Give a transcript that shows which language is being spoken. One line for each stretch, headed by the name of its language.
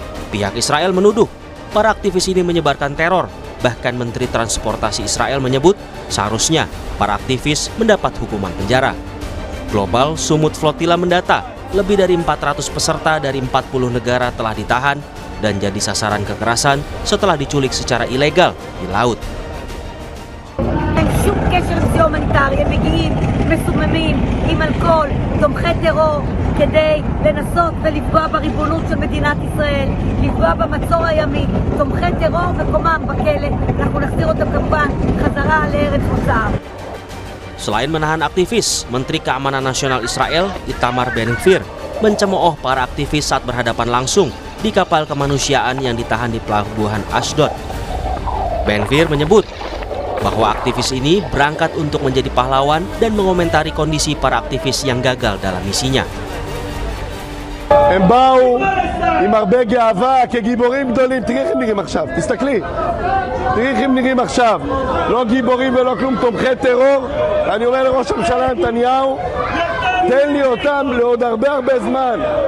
Indonesian: Pihak Israel menuduh para aktivis ini menyebarkan teror. Bahkan Menteri Transportasi Israel menyebut seharusnya para aktivis mendapat hukuman penjara. Global Sumut Flotilla mendata lebih dari 400 peserta dari 40 negara telah ditahan dan jadi sasaran kekerasan setelah diculik secara ilegal di laut.
Hebrew: שום קשר לזה הומניטרי, הם מגיעים מסוממים עם אלכוהול, תומכי טרור, כדי לנסות ולפגוע בריבונות של מדינת ישראל, לפגוע במצור הימי, תומכי טרור וקומם בכלא. אנחנו נחזיר אותם כמובן חזרה לארץ מוצאם.
Indonesian: Selain menahan aktivis, Menteri Keamanan Nasional Israel Itamar Ben-Gvir mencemooh para aktivis saat berhadapan langsung di kapal kemanusiaan yang ditahan di pelabuhan Ashdod. Ben-Gvir menyebut bahwa aktivis ini berangkat untuk menjadi pahlawan dan mengomentari kondisi para aktivis yang gagal dalam misinya.
Hebrew: הם באו עם הרבה גאווה כגיבורים גדולים. תראי איך הם נראים עכשיו, תסתכלי. תראי איך הם נראים עכשיו. לא גיבורים ולא כלום, תומכי טרור. אני אומר לראש הממשלה נתניהו, תן לי אותם לעוד הרבה זמן.